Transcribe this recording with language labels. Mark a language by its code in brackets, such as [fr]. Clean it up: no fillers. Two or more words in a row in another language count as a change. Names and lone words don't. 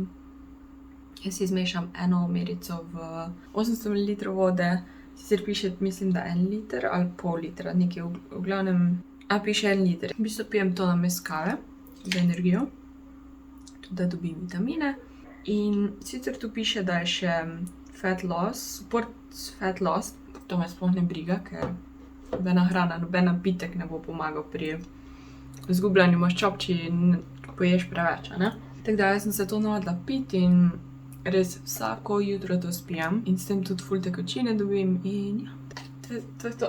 [sl] Jaz si zmešam eno omerico v 800 ml vode, sicer piše, mislim, da 1 liter ali pol litra, nekaj v glavnem. Piše 1 liter. V bistvu pijem to namesto kave za energijo, tudi da dobim vitamine. In sicer tu piše, da je še [en] fat loss, support fat loss. [sl] To me sploh ne briga, ker nobena hrana, noben napitek ne bo pomagal pri izgubljanju maščob, če poješ preveč, ne? Tako da jaz sem se to navadila piti in res vsako jutro to spijem in s tem tudi ful tekočine dobim in ja. To je to.